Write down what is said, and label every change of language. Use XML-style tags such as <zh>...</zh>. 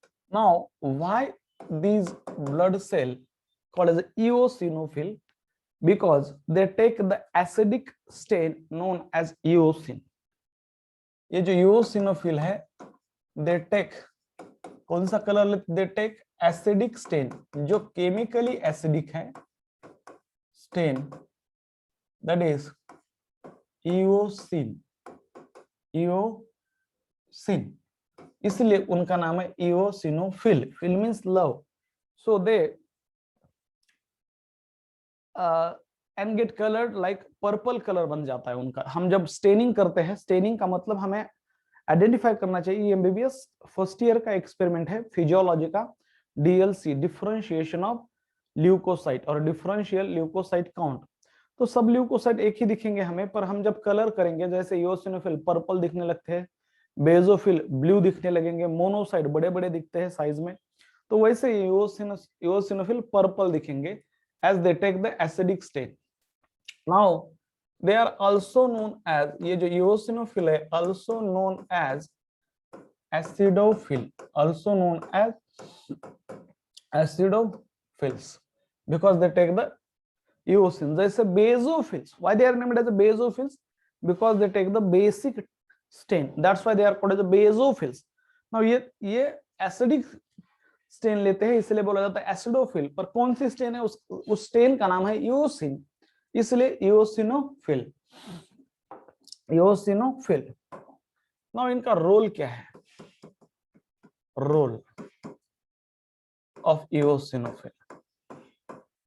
<en>Now, why these blood cell called as eosinophil? Because they take the acidic stain known as eosin.</en> <hi>ये जो eosinophil है, they take कौन सा colour?</hi> <en>they take acidic stain, जो chemically acidic है, stain, that is eosin. eosin.</en> <hi>इसलिए उनका नाम है eosinophil. Phil means love. So they and get colored like purple colour बन जाता है उनका. हम जब स्टेनिंग करते हैं, स्टेनिंग का मतलब हमें आइडेंटिफाई करना चाहिए. एमबीबीएस फर्स्ट ईयर का एक्सपेरिमेंट है फिजियोलॉजी का, डीएलसी, डिफरेंशिएशन ऑफ ल्यूकोसाइट और डिफरेंशियल ल्यूकोसाइट काउंट. तो सब ल्यूकोसाइट एक ही दिखेंगे हमें, पर हम जब कलर करेंगे, जैसे इओसिनोफिल पर्पल दिखने लगते हैं, बेसोफिल ब्लू दिखने लगेंगे, मोनोसाइट बड़े बड़े दिखते हैं साइज में, तो वैसे इओसिनोफिल पर्पल दिखेंगे as they take the acidic stain.</hi> <en>Now they are also known as, ये जो eosinophil है, also known as acidophil, also known as acidophils, because they take the eosin. जैसे basophils, why they are named as the basophils? Because they take the basic stain, that's why they are called as the basophils.</en> <hi>Now ये acidic stand लेते हैं, इसलिए बोला जाता है acidophil. पर कौन सी स्टेन है? उस स्टेन का नाम है इओसिन, इसलिए इओसिनोफिल. इओसिनोफिल. नाउ इनका रोल क्या है? Role of eosinophil.</hi>